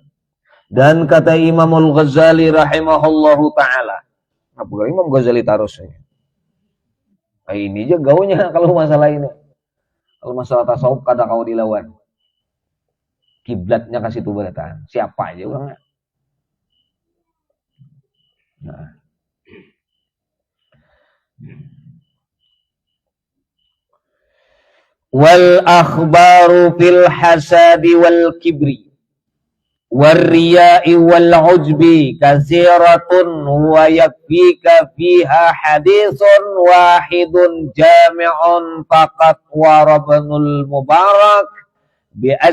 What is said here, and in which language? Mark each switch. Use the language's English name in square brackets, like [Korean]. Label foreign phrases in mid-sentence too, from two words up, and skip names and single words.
[Banjar] Dan kata Imamul Ghazali [Arabic] رحمه الله تعالى, [Banjar] apa Imam Ghazali tarusnya? Nah, ini aja gaunya kalau masalah ini. Kalau masalah tasawuf kada kau dilawan. Kiblatnya kasih tuh berataan. Siapa aja orangnya. Nah. [Arabic] والأخبار في الحسد والكبر والرياء والعجب كثيرة ويكفيك فيها حديث واحد جامع فقط وابن المبارك ب